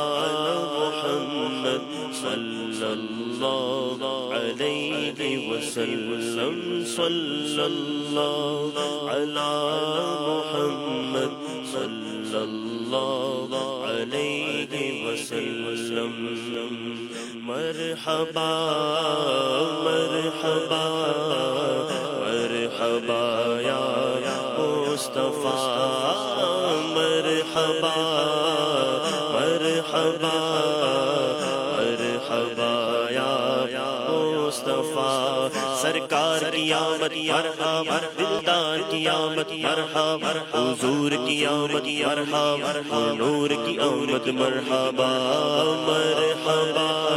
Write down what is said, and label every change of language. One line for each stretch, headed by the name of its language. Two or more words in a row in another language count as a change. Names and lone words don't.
Arabic: محمد صلی اللہ علیہ وسلم صلی اللہ علی محمد صلی اللہ علیہ وسلم مرحبا مرحبا مرحبا یا مصطفیٰ مرحبا مرحبا مرحبا یا مصطفیٰ
Urdu: سرکار کی آمد مرحبا دلدار کی آمد مرحبا حضور کی آمد مرحبا نور کی آمد
Arabic: مرحبا مرحبا